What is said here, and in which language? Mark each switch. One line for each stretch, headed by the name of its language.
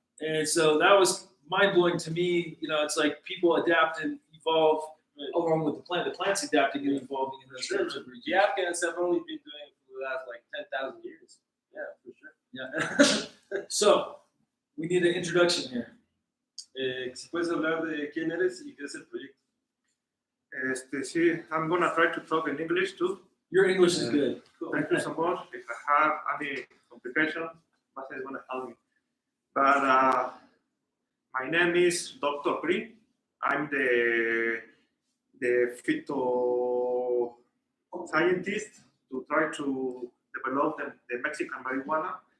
English: And so that was mind blowing to me. You know, it's like people adapt and evolve along with the plant. The plant's adapting and evolving in those terms of regions. The Afghans have only been doing it for the last like 10,000 years. Yeah, for sure. Yeah. So we need an introduction here.
Spanish: Si puedes hablar de quién eres y qué es el proyecto.
English: Sí, I'm gonna try to talk in English too. Your English is good. Thank you so much. If I have any complications, Marcel is gonna help me. But my name is Dr. Green. I'm the phyto scientist to try to develop the Mexican marijuana.